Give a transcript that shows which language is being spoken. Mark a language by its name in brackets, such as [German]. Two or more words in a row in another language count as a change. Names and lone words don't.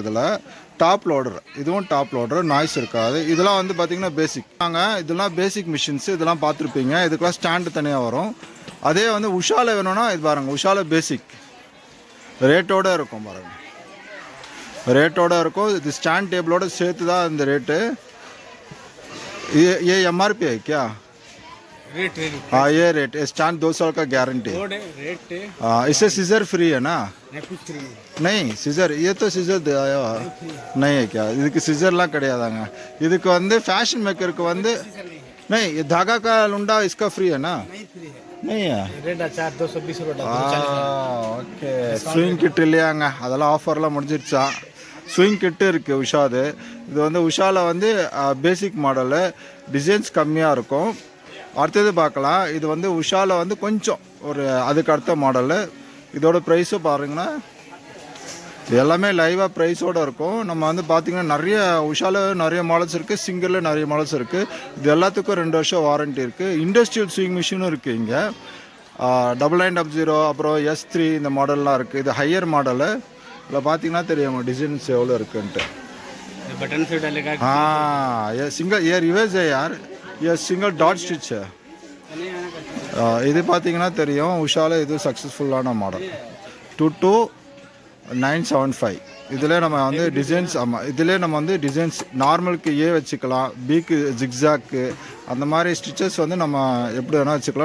[Tamil] இதில் [English] top loader, [Tamil] இதுவும் [English] top loader, [Tamil] நாய்ஸ் இருக்காது. இதெல்லாம் வந்து பார்த்திங்கன்னா பேசிக். இதெல்லாம் [English] basic machines, [Tamil] இதெல்லாம் பார்த்துருப்பீங்க. இதுக்கெல்லாம் ஸ்டாண்டு தனியாக வரும். அதே வந்து உஷாவில் வேணும்னா இது பாருங்கள், உஷாவில் பேசிக் ரேட்டோடு இருக்கும் பாருங்கள், ரேட்டோடு இருக்கும். இது ஸ்டாண்ட் டேபிளோடு சேர்த்து தான் இந்த ரேட்டு. [Hindi] ये MRP है क्या? हाँ, ये रेट स्टैंड 2 साल का गारंटी। इससे सीजर फ्री है ना? नहीं सीजर, ये तो सीजर आया नहीं है क्या? இதுக்கு सीजरலாம் கிடையாதாங்க. இதுக்கு வந்து ஃபேஷன் மேக்கருக்கு வந்து नहीं, ये धागा का लुंडा इसका फ्री है ना? नहीं है, रेट 220 रुपये। [Tamil] ஓகே, [English] swing kit [Tamil] இல்லையாங்க, அதெல்லாம் ஆஃபர்லாம் முடிஞ்சிடுச்சா? [English] swing kit [Tamil] இருக்குது உஷாது. இது வந்து உஷாவில் வந்து [English] basic model, [Tamil] டிசைன்ஸ் கம்மியாக இருக்கும். அடுத்தது பார்க்கலாம். இது வந்து உஷாவில் வந்து கொஞ்சம் ஒரு அதுக்கு அடுத்த மாடலு. இதோட ப்ரைஸும் பாருங்கன்னா இது எல்லாமே லைவாக ப்ரைஸோடு இருக்கும். நம்ம வந்து பார்த்திங்கன்னா நிறைய உஷாவில் நிறைய மாடல்ஸ் இருக்குது, சிங்கரில் நிறைய மாடல்ஸ் இருக்குது. இது எல்லாத்துக்கும் 2 வருஷம் வாரண்ட்டி இருக்குது. [English] industrial swing machine [Tamil] இருக்குது இங்கே. 9900 அப்புறம் S3 இந்த மாடல்லாம் இருக்குது. இது [English] higher model. [Tamil] இதில் பார்த்தீங்கன்னா தெரியும் டிசைன்ஸ் எவ்வளோ இருக்குன்ட்டு. [Hindi] ये सिंगल ये रिवर्स है यार, ये सिंगल [English] dot stitch. [Tamil] இது பார்த்தீங்கன்னா தெரியும் உஷாவில் இது சக்ஸஸ்ஃபுல்லான மாடல் 22975. இதில் நம்ம வந்து டிசைன்ஸ், ஆமாம் இதிலே நம்ம வந்து டிசைன்ஸ் நார்மலுக்கு வச்சுக்கலாம், பிக்கு ஜிக்ஸாக்கு அந்த மாதிரி ஸ்டிச்சஸ் வந்து நம்ம எப்படி வேணால் வச்சுக்கலாம்.